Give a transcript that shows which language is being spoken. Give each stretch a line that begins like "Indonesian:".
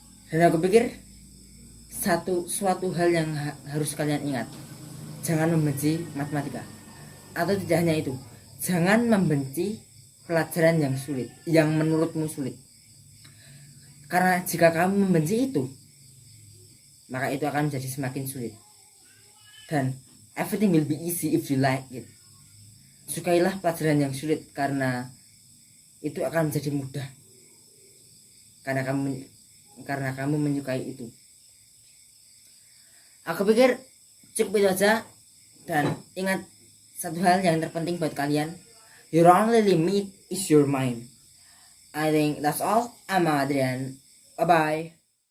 Indonesian: Dan aku pikir suatu hal yang harus kalian ingat, jangan membenci matematika. Atau tidak hanya itu, jangan membenci pelajaran yang sulit, yang menurutmu sulit. Karena jika kamu membenci itu, maka itu akan menjadi semakin sulit.
English: Dan everything will be easy if you like it.
Indonesian: Sukailah pelajaran yang sulit, karena itu akan menjadi mudah, karena kamu menyukai itu. Aku pikir cukup itu aja. Dan ingat satu hal yang terpenting buat kalian,
English: your only limit is your mind. I think that's all. I'm Adrian. Bye bye.